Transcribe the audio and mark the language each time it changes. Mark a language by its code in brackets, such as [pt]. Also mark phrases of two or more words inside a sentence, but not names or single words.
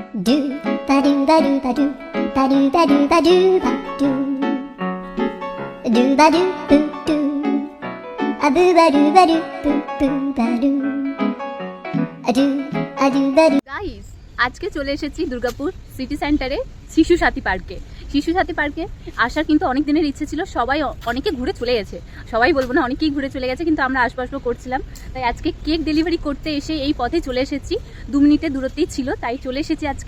[bn] Do ba do ba do ba do ba do ba do ba do ba do ba do boo do a boo ba do boo ba do a do ba do। গাইস, আজকে চলে এসেছি দুর্গাপুর [en] city centre [bn] শিশু সাথী পার্কে। শিশু সাথী পার্কে আসার কিন্তু অনেক দিনের ইচ্ছে ছিল, অনেকে ঘুরে চলে গেছে, সবাই বলবো না, অনেকেই ঘুরে চলে গেছে, কিন্তু আমরা আসবো করছিলাম। তাই আজকে [en] cake delivery [bn] করতে এসে এই পথে চলে এসেছি, 2 মিনিটের দূরত্বেই ছিল, তাই চলে এসেছি আজকে।